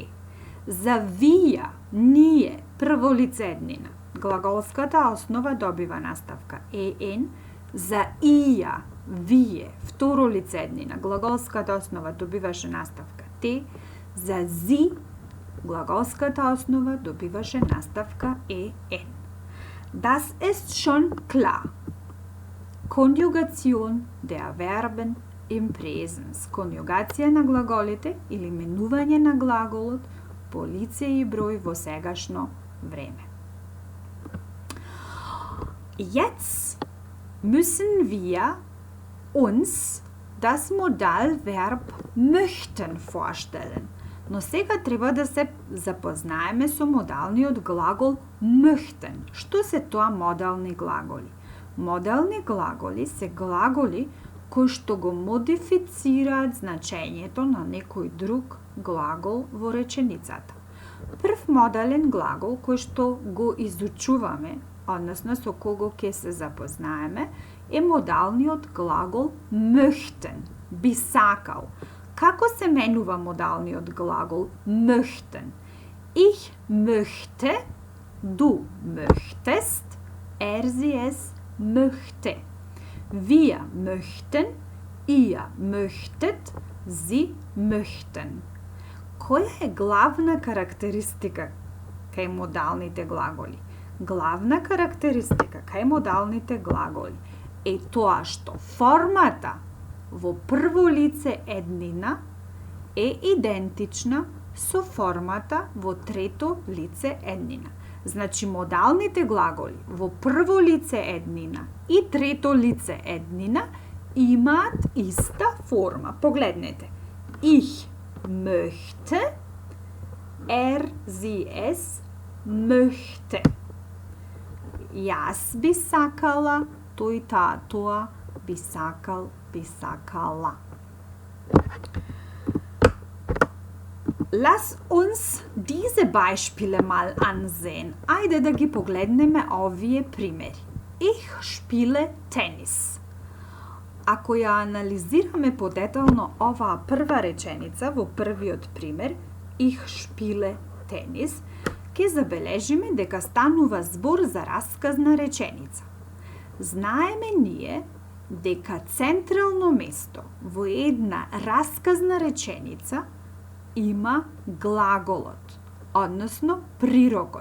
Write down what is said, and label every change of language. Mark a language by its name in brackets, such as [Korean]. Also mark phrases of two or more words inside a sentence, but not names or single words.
[Macedonian] За вија, ние, прво лице еднина, глаголската основа добива наставка en, за ија, вие, второ лице еднина, глаголската основа добиваше наставка те, за зи, gлаголската основа добиваше наставка en. [German] Das ist schon klar. Konjugation der Verben im Präsens. [Macedonian] Конјугација на глаголите или менување на глаголот по лице и број во сегашно време. [German] Jetzt müssen wir uns das Modalverb möchten vorstellen. [Macedonian] Но сега треба да се запознаеме со модалниот глагол möchten. Што се тоа модални глаголи? Модални глаголи се глаголи кои што го модифицираат значењето на некој друг глагол во реченицата. Прв модален глагол кој што го изучуваме, односно со кого ќе се запознаеме, е модалниот глагол möchten, би сакал. Како се менува модалниот глагол möchten? [German] Ich möchte, du möchtest, sie es möchte. Wir möchten, ihr möchtet, sie möchten. [Macedonian] Која е главна карактеристика кај модалните глаголи? Главна карактеристика кај модалните глаголи е тоа што формата во прво лице еднина е идентична со формата во трето лице еднина. Значи, модалните глаголи во прво лице еднина и трето лице еднина имаат иста форма. Погледнете. [German] Ich möchte, sie es möchte. [Macedonian] Јас би сакала, тој, таа, тоа би сакал, би сакала. [German] Lass uns diese Beispiele mal ansehen. [Macedonian] Ајде да ги погледнеме овие примери. [German] Ich spiele Tennis. [Macedonian] Ако ја анализираме подетално оваа прва реченица во првиот пример, [German] Ich spiele Tennis, [Macedonian] ќе забележиме дека станува збор за расказна реченица. Знаеме ние дека централно место во една расказна реченица има глаголот, односно прирокот.